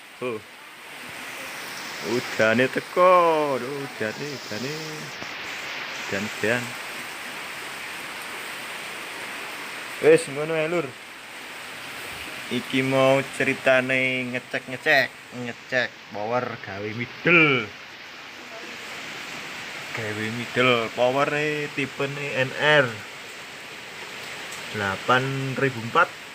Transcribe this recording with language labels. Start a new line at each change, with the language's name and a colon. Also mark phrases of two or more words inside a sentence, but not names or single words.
Javanese: Udane teko, udane. Dan. Wis ngono ae lur. Iki mau ceritane ngecek power gawe middle. Power tipene NR 8004.